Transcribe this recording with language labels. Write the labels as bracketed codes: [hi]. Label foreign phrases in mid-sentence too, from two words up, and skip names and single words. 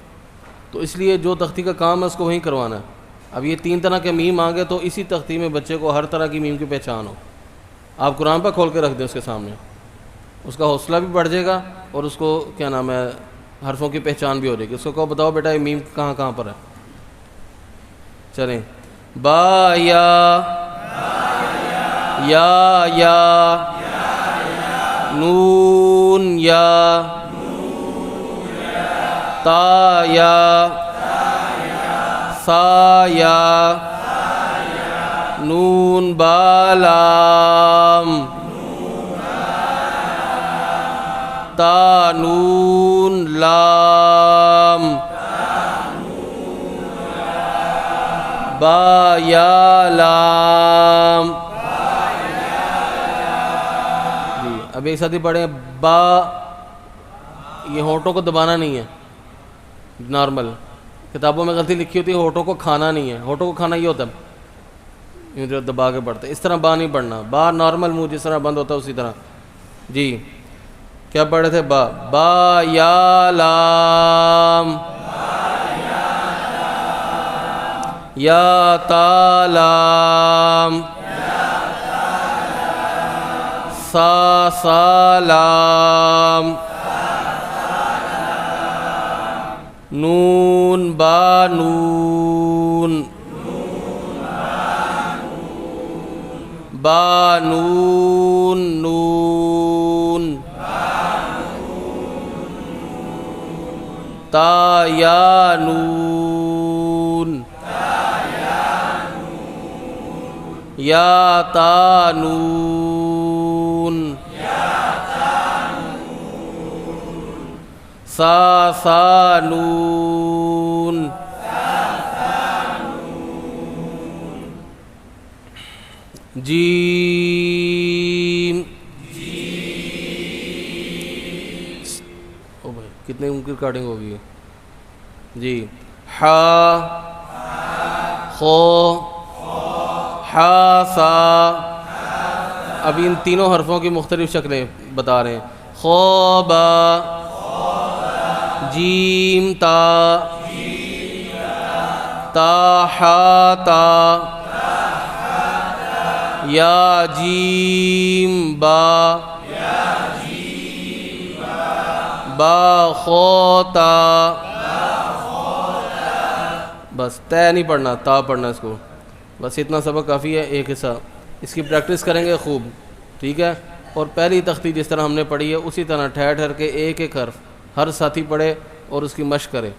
[ur] تو اس لیے جو تختی کا کام ہے اس کو وہیں کروانا ہے. اب یہ تین طرح کے میم آ گئے تو اسی تختی میں بچے کو ہر طرح کی میم کی پہچان ہو. آپ قرآن پہ کھول کے رکھ دیں اس کے سامنے، اس کا حوصلہ بھی بڑھ جائے گا اور اس کو کیا نام ہے حرفوں کی پہچان بھی ہو جائے گی. اس کو کہو بتاؤ بیٹا یہ میم کہاں کہاں پر ہے. چلیں. با یا نون یا تا یا سا یا نون با لام تا نون لام با یا لام. جی اب ایک ساتھ ہی پڑھیں. با یہ ہونٹوں کو دبانا نہیں ہے، نارمل کتابوں میں غلطی لکھی ہوتی ہے، ہونٹوں کو کھانا نہیں ہے. ہونٹوں کو کھانا یہ ہوتا ہے جو دبا کے پڑھتے، اس طرح با نہیں پڑھنا. با نارمل منہ جس طرح بند ہوتا ہے اسی طرح. جی کیا پڑھ رہے تھے؟ با با یا لام یا تا لام سا سا لام نون با نون با نون نون تا یا نون، یا تا نون، سا سا نون، جیم، او بھائی کتنے ان کی ریکارڈنگ ہوگی جی، حا، خو، حا سا. ابھی ان تینوں حرفوں کی مختلف شکلیں بتا رہے ہیں. خو با، جیم تا، تا حا تا، یا جیم با، با خو تا. بس تے نہیں پڑھنا، تا پڑھنا اس کو. بس اتنا سبق کافی ہے، ایک حصہ اس کی پریکٹس کریں گے خوب، ٹھیک ہے. اور پہلی تختی جس طرح ہم نے پڑھی ہے اسی طرح ٹھہر ٹھہر کے ایک ایک حرف ہر ساتھی پڑھے اور اس کی مشق کرے.